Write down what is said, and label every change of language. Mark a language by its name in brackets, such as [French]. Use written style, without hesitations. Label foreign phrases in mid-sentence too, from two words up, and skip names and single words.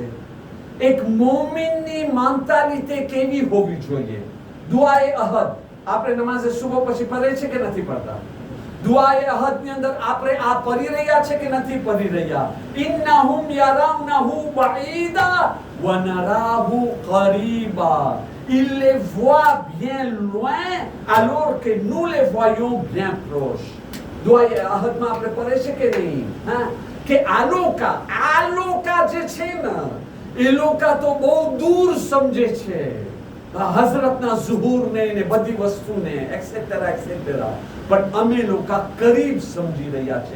[Gujarati] એક મોમિનની મેન્ટાલિટી કેવી હોવી જોઈએ? દુઆએ અહદ આપણે નમાઝે સુબહ પછી પઢે છે કે નથી પડતા? દુઆએ અહદ ની અંદર આપણે આ પઢી રહ્યા છે કે નથી પઢી રહ્યા? [Arabic] إنهم يرونه بعيدا ونراه قريبا. [French] Ils les voient bien loin alors que nous les voyons bien proches. [Gujarati] દુઆએ અહદમાં આપણે પઢે છે કે નહીં? હા, કે આલોકા જે છે ને એ લોકા તો બહુ દૂર સમજે છે હઝરતના ઝુહુરને ને બધી વસ્તુને [English] etcetera etcetera, [Gujarati] પણ અમે લોકા કરીબ સમજી રહ્યા છે.